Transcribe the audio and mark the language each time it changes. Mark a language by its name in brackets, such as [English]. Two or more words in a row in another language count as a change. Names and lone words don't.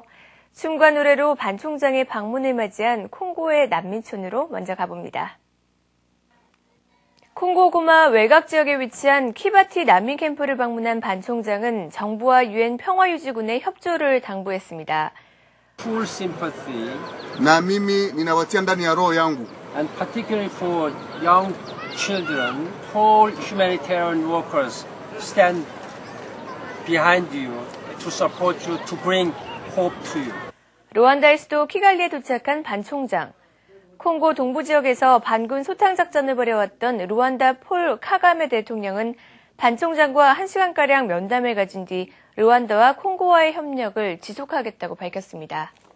[Korean] 춤과 노래로 반 총장의 방문을 맞이한 콩고의 난민촌으로 먼저 가봅니다. 콩고 고마 외곽 지역에 위치한 키바티 난민 캠프를 방문한 반 총장은 정부와 유엔 평화유지군의 협조를 당부했습니다. [English] Full sympathy, [Swahili] na mimi ninawatia ndani ya roho yangu, [English] and particularly for young children, all humanitarian workers stand behind you to support you, to bring hope to you. [Korean] 루안다의 수도 키갈리에 도착한 반 총장. 콩고 동부 지역에서 반군 소탕 작전을 벌여왔던 루안다 폴 카가메 대통령은 반 총장과 1시간가량 면담을 가진 뒤 루안다와 콩고와의 협력을 지속하겠다고 밝혔습니다.